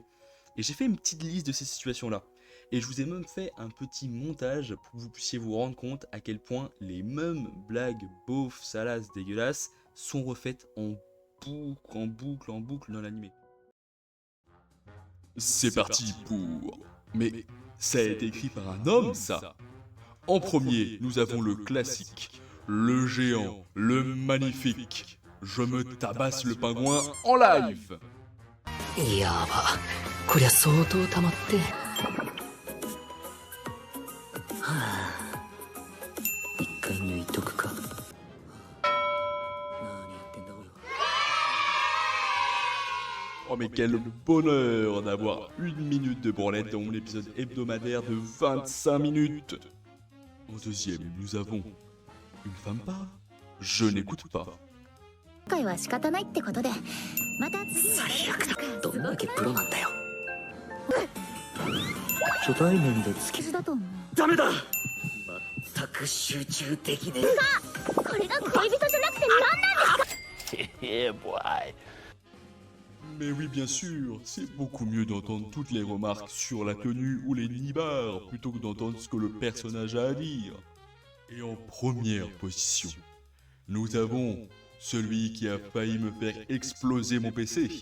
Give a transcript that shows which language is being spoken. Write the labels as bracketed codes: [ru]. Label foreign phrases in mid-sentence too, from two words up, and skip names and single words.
[fr] Et j'ai fait une petite liste de ces situations-là. Et je vous ai même fait un petit montage pour que vous puissiez vous rendre compte à quel point les mêmes blagues beaufs, salaces, dégueulasses sont refaites en boucle dans l'animé. C'est parti pour... Mais ça a été écrit par un homme, ça. En premier, nous avons le classique, le géant, le magnifique. Je me tabasse le pingouin en live. [ja] やば、こりゃ相当溜まって。はあ、一回抜いとくか。何やってんだ俺は。 [fr] Oh mais quel bonheur d'avoir une minute de branlette dans mon épisode hebdomadaire de 25 minutes. En deuxième, nous avons une femme pas. Je n'écoute pas. [ja] 今回は仕方ないってことでまた次最悪だ。どんだけプロなんだよ。初対面でつけだと思う。ダメだ。全く集中できねえ。これが恋人じゃなくて何なんですか。 [fr] Mais oui, bien sûr, c'est beaucoup mieux d'entendre toutes les remarques sur la tenue ou les nibards plutôt que d'entendre ce que le personnage a à dire. Et en première position, nous avons celui qui a failli me faire exploser mon PC.